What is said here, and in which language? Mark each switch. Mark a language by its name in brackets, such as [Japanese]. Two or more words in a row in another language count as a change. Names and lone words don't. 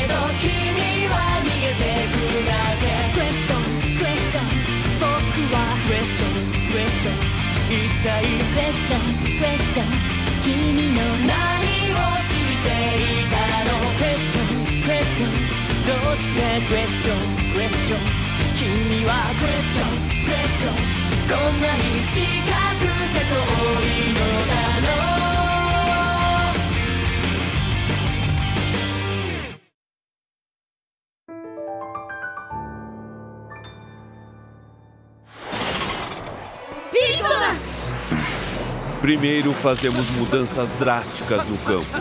[Japanese] ど君は逃げてくだけ [English] Question, question [Japanese] 僕は [English] Question, question [Japanese] 一体 [English] Question, question [Japanese] 君の何を知っていたの [English] Question, question [Japanese] どうして [English] Question, question [Japanese] 君は [English] Question, question [Japanese] こんなに近くて遠いのだろう [Portuguese] Primeiro fazemos mudanças drásticas no campo.